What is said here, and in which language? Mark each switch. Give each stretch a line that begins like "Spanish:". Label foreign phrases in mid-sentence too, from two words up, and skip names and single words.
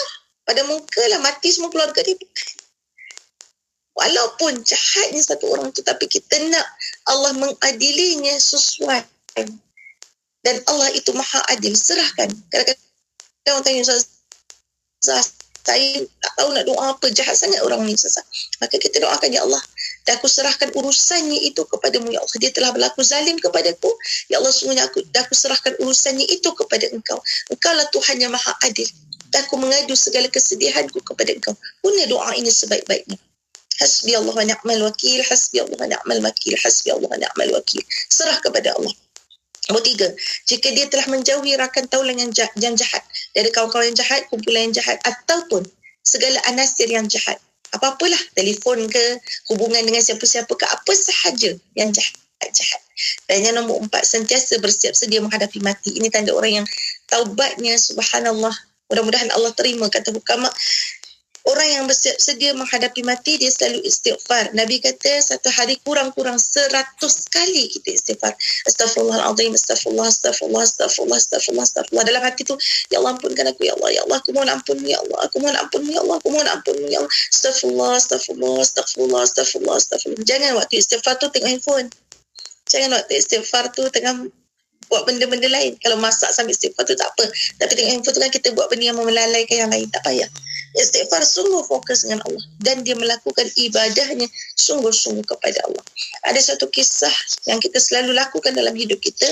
Malay: Pada muka lah mati semua keluarga dia, bukan. Walaupun jahatnya satu orang itu, tapi kita nak Allah mengadilinya sesuai. Dan Allah itu maha adil. Serahkan. Kadang-kadang orang tanya, saya tak tahu nak doa apa, jahat sangat orang ni, Ustazah. Maka kita doakan, ya Allah, dan aku serahkan urusannya itu kepadamu, ya Allah. Dia telah berlaku zalim kepadaku, ya Allah, sungguhnya aku serahkan urusannya itu kepada engkau. Engkau lah Tuhan yang maha adil. Dan aku mengadu segala kesedihanku kepada engkau. Guna doa ini sebaik-baiknya.
Arabic: حسبي الله ونعم الوكيل، حسبي الله ونعم الوكيل، حسبي الله ونعم الوكيل.
Malay: Serah kepada Allah. Nombor 3, jika dia telah menjauhi rakan taulan yang jahat, dari kawan-kawan yang jahat, kumpulan yang jahat, ataupun segala anasir yang jahat, apa-apalah, telefon ke, hubungan dengan siapa-siapa ke, apa sahaja yang jahat. Dan yang nombor 4, sentiasa bersiap sedia menghadapi mati. Ini tanda orang yang taubatnya, subhanallah, mudah-mudahan Allah terima. Kata hukama, orang yang bersiap sedia menghadapi mati, dia selalu istighfar. Nabi kata satu hari kurang-kurang 100 kali kita istighfar.
Arabic: أستغفر الله العظيم، أستغفر الله، أستغفر الله، أستغفر الله، أستغفر الله، أستغفر الله.
Malay: Dalam hati tu, ya Allah ampunkan aku, ya Allah, ya Allah, aku mohon ampun, ya Allah, aku mohon ampun, ya Allah, aku mohon ampun, ya Allah.
Arabic: أستغفر الله، أستغفر الله، أستغفر الله، أستغفر الله، أستغفر الله.
Malay: Jangan waktu istighfar tu tengok handphone. Jangan waktu istighfar tu tengah buat benda-benda lain. Kalau masak sambil istighfar tu tak apa. Tapi tengok handphone tu kan kita buat benda yang melalaikan yang lain. Tak payah. Istighfar sungguh fokus dengan Allah. Dan dia melakukan ibadahnya sungguh-sungguh kepada Allah. Ada satu kisah yang kita selalu lakukan dalam hidup kita.